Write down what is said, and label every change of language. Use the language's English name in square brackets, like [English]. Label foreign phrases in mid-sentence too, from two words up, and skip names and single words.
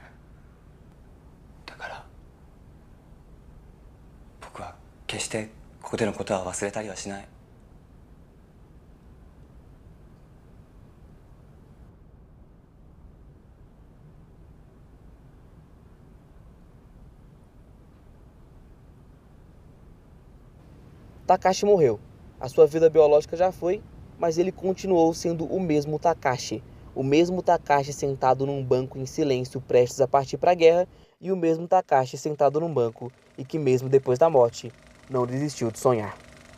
[Japanese] だから僕は決してここでのことは忘れたりはしない。 [Portuguese] Takashi morreu. A sua vida biológica já foi, mas ele continuou sendo o mesmo Takashi. O mesmo Takashi sentado num banco em silêncio prestes a partir para a guerra e o mesmo Takashi sentado num banco e que mesmo depois da morte não desistiu de sonhar.